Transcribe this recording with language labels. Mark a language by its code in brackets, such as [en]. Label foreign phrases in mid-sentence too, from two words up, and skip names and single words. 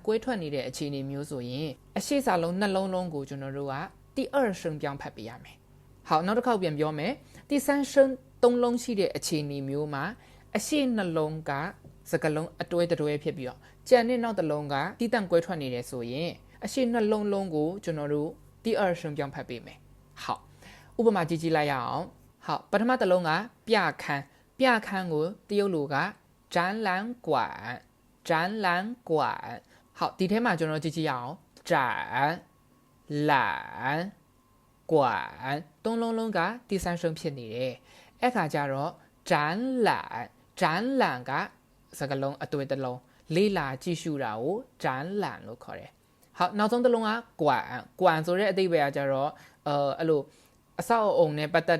[my] ကွဲထွက်နေတဲ့အခြေအနေမျိုးဆိုရင်အရှိစာလုံးနှလုံးလုံးကိုကျွန်တော်တို့က [zh] 第二声 [my] ပြောင်းဖတ် ပေးရမယ်好နောက်တစ်ခေါက်ပြန်ပြောမယ် [zh] 第三声 [my] 3 လုံးရှိတဲ့အခြေအနေမျိုးမှာအရှိနှလုံးကစကလုံးအတွဲဖြစ်ပြီးတော့ကြံတဲ့နောက်တစ်လုံးကတီးတန့်ကွဲထွက်နေတယ်ဆိုရင်အရှိနှလုံးလုံးကိုကျွန်တော်တို့ [zh] 第第二声标拍背没好 [my] ဥပမာကြည့်ကြည့်လိုက်ရအောင်好ပထမတစ်လုံးကပြခန်းကိုတရုတ်လိုက [zh] 展览馆 [my] 好ဒီထဲမှာကျွန်တော်ကြည့်ကြည့်ရအောင်展览馆သုံးလုံးက [zh] 第三声 [my] ဖြစ်နေတယ်အဲ့ခါကျတော့展览ကစကားလုံးအတွေ့တစ်လုံးလေးလာကြည့်ရှုတာကို 展览လို့ခေါ်တယ်好နောက်ဆုံးတစ်လုံးက馆ဆိုတဲ့အဓိပ္ပာယ်ကကျတော့အဲ့လိုအဆောက်အအုံနဲ့ပတ်သက်